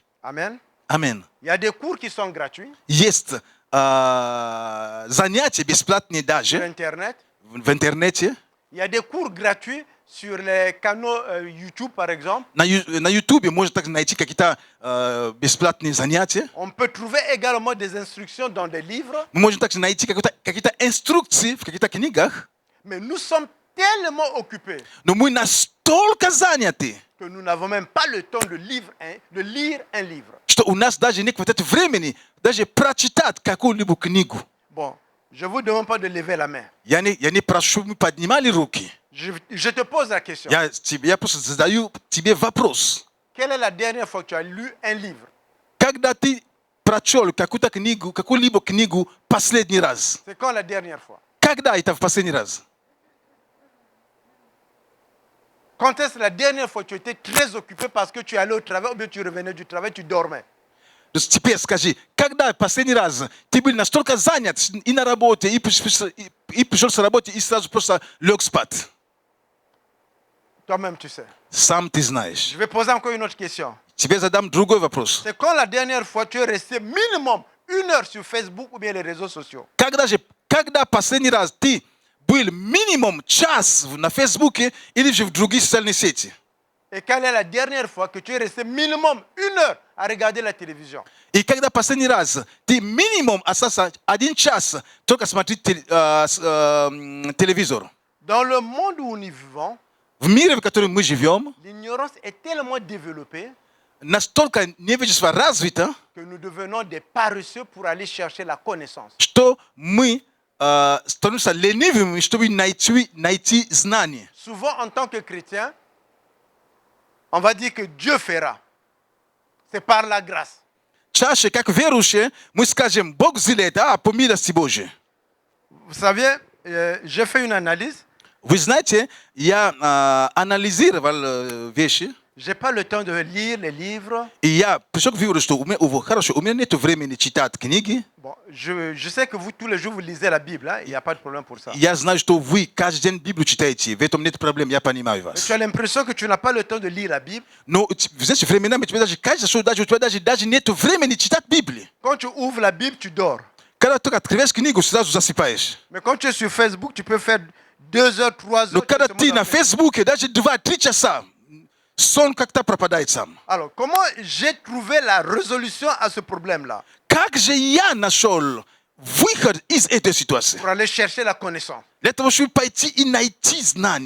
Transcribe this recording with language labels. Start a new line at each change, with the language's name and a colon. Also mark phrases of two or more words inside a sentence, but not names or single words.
French: Amen.
Russian: Аминь.
French: Il y a des cours qui sont gratuits
Russian: Есть занятия бесплатные
French: sur
Russian: даже
French: Internet.
Russian: в интернете.
French: Il y a des cours gratuits sur les canaux YouTube, par exemple.
Russian: На YouTube можно также найти какие-то бесплатные занятия.
French: On peut trouver également des instructions dans des livres.
Russian: Мы можем также найти какие-то инструкции в каких-то книгах.
French: Mais nous sommes tellement occupés
Russian: Но мы настолько заняты,
French: que nous n'avons même pas le temps de lire un livre.
Russian: что у нас даже нет хватает времени даже прочитать какую-либо книгу.
French: Bon, je ne vous demande pas de lever la main.
Russian: Я не прошу, мы поднимали руки.
French: Je te pose la question.
Russian: Я просто задаю тебе вопрос.
French: Quelle est la dernière fois que tu as lu un livre?
Russian: Когда ты прочел какую-либо книгу последний раз?
French: C'est quand la dernière fois?
Russian: Когда это в последний раз?
French: Quand est-ce la dernière fois que tu étais très occupé parce que tu allais au travail ou bien tu revenais du travail, tu dormais?
Russian: То есть теперь скажи, когда последний раз ты был настолько занят и на работе, и пришел с работы, и сразу просто лег спать?
French: Toi-même, tu sais.
Russian: Сам ты знаешь.
French: Je vais poser encore une autre question.
Russian: Тебе задам другой вопрос.
French: C'est quand la dernière fois tu es resté minimum 1 heure sur Facebook ou bien les réseaux sociaux?
Russian: Когда последний раз ты был минимум час на Фейсбуке или же в других социальных сетях?
French: Et quelle est la dernière fois que tu es resté minimum 1 heure à regarder la télévision?
Russian: И когда последний раз ты минимум остался 1 час только смотреть телевизор?
French: Dans le monde où nous vivons,
Russian: В мире, в котором мы живем,
French: l'ignorance est tellement développée
Russian: настолько невежество развито,
French: que nous devenons des paresseux pour aller chercher la connaissance.
Russian: что мы становимся ленивыми, чтобы найти знания.
French: Souvent, en tant que chrétien, on va dire que Dieu fera. C'est par la grâce.
Russian: Чаще, как верующие, мы скажем, Бог сделает, по милости Божьей.
French: Vous savez, j'ai fait une analyse.
Russian: Вы знаете, я анализировал вещи,
French: Je n'ai pas le temps de lire les livres.
Russian: и я пришел к выводу, что у меня нет времени читать книги.
French: Bon, je sais que vous, tous les jours, vous lisez la Bible. Hein, il n'y a pas de problème pour ça.
Russian: Я знаю, что вы каждый день Библию читаете. В этом нет проблем, я понимаю
French: Mais
Russian: вас.
French: tu as l'impression que tu n'as pas le temps de lire la Bible.
Russian: Но, знаете, временами тебе даже кажется, что у тебя даже нет времени читать Библию.
French: Quand tu ouvres la Bible, tu dors.
Russian: Когда ты открываешь книгу, сразу засыпаешь.
French: Mais quand tu es sur Facebook, tu peux faire 2 heures, 3 heures.
Russian: Но когда
French: tu te
Russian: ты
French: montes
Russian: на
French: en Facebook.
Russian: Фейсбуке, даже 2-3 часа, сон как-то пропадает сам.
French: Alors, comment j'ai trouvé la résolution à ce problème-là?
Russian: Как же я нашел выход из этой ситуации?
French: Pour aller chercher la connaissance.
Russian: Для того, чтобы пойти и найти знания.